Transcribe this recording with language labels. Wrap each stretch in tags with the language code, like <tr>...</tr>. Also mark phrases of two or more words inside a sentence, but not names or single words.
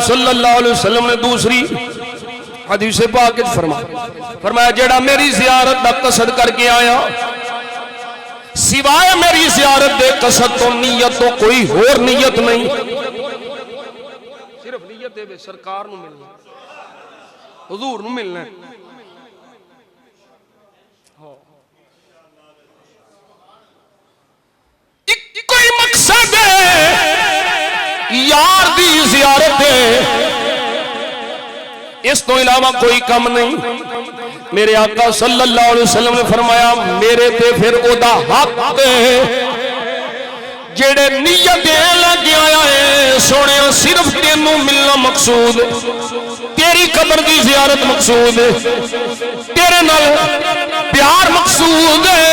<ar>صلی اللہ علیہ وسلم</ar> <pa>نے دوسری حدیث پاک فرمایا جیہڑا میری زیارت دا قصد کر کے آیا سوائے میری زیارت دے قصد توں نیت توں کوئی ہور نیت نہیں، صرف نیت دے سرکار نوں ملنا حضور نوں ملنا کوئی مقصد ہے یار دی زیارت ہے، اس توں علاوہ کوئی کم نہیں. میرے آقا</pa> <ar>صلی اللہ علیہ وسلم</ar> <pa>نے فرمایا میرے تے فیر اوہدا حق ہے جیہڑے نیت لگے آیا ہے سونے صرف تینوں ملنا مقصود، تیری قبر کی زیارت مقصود، تیرے نال پیار مقصود ہے.</pa>